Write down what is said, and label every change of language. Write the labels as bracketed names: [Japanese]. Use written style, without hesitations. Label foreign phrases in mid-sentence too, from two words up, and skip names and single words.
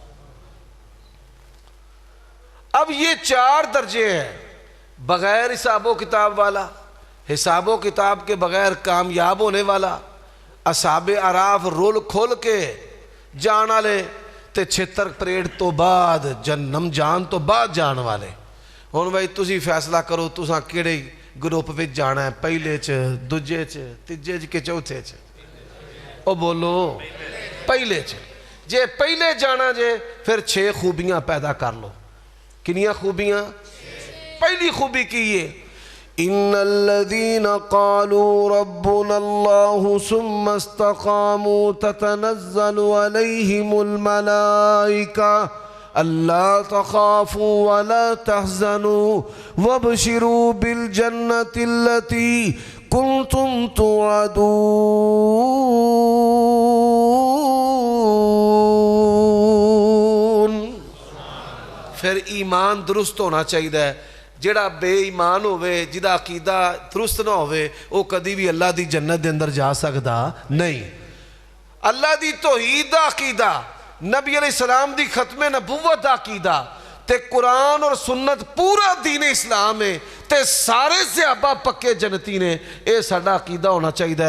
[Urdu] اب یہ 4 درجے ہیں, بغیر حساب و کتاب والا, حساب و کتاب کے بغیر کامیاب ہونے والا, اصحاب اعراف رول کھول کے جان والے, [Punjabi] تے 76 پریڈ تو بعد جنم جان تو بعد جان والے. ہن بھائی تسی فیصلہ کرو تساں کیڑے گروپ وچ جانا ہے, پہلے چ, دوجے چ, تیجے چ کہ چوتھے چ؟ او بولو پہلے چ. جے پہلے جانا جے پھر 6 خوبیاں پیدا کر لو. کنیاں خوبیاں؟ پہلی خوبی کی یہ [Arabic] ان الذين قالوا ربنا الله ثم استقاموا تتنزل عليهم الملائكة ألا تخافوا ولا تحزنوا وابشروا بالجنة التي كنتم توعدون. [Punjabi] پھر ایمان درست ہونا چاہیے. جڑا بے ایمان ہوئے جدا عقیدہ درست نہ ہوئے وہ کدی بھی اللہ دی جنت دے اندر جا سکتا نہیں. اللہ دی توحید دا عقیدہ، نبی علیہ السلام دی ختم نبوت دا عقیدہ تے قرآن اور سنت پورا دین اسلام ہے تے سارے صحابہ پکے جنتی نے، اے ساڈا عقیدہ ہونا چاہیے.